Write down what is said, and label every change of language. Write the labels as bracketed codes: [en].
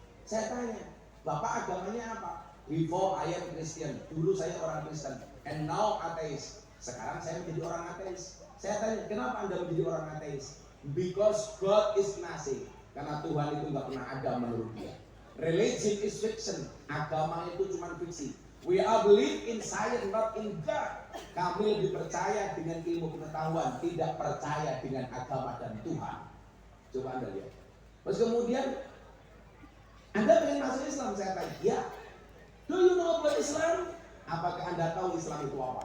[id] Saya tanya, Bapak agamanya apa? [en] Before I am Christian, [id] dulu saya orang Kristen, [en] and now atheist. [id] Sekarang saya menjadi orang atheist. Saya tanya, kenapa Anda menjadi orang atheist? [en] Because God is nothing. [id] Karena Tuhan itu nggak pernah ada menurut dia. [en] Religion is fiction. [id] Agama itu cuma fiksi. [en] We are believe in science, not in God. [id] Kami lebih percaya dengan ilmu pengetahuan, tidak percaya dengan agama dan Tuhan. Coba Anda lihat. Terus kemudian, Anda ingin masuk Islam? Saya tanya, ya. [en] Do you know about Islam? [id] Apakah Anda tahu Islam itu apa?